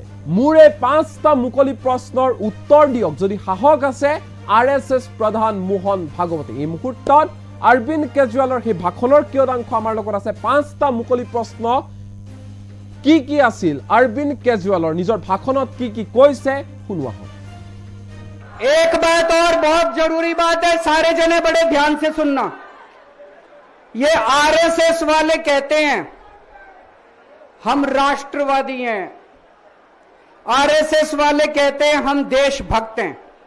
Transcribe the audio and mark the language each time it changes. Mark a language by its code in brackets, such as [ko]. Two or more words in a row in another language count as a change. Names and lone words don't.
[as] মোৰ এই 5টা মুকলি প্ৰশ্নৰ উত্তৰ দিয়ক যদি সাহস আছে আৰএছএছ প্ৰধান মোহন ভাগৱতী। এই মুহূৰ্তত অৰবিন্দ কেজৰিৱালৰ সেই ভাষণৰ কিয়দাংশ আমাৰ লগত আছে। 5টা মুকলি প্ৰশ্ন কি আছিল, অৰবিন্দ কেজৰিৱালৰ নিজৰ ভাষণত কি কৈছে শুনোৱা হওক। [hi] एक बात और बहुत जरूरी बात है, सारे जने बड़े ध्यान से सुनना। ये आरएसएस वाले कहते हैं हम राष्ट्रवादी हैं, आरएसएस वाले कहते हैं हम देशभक्त हैं।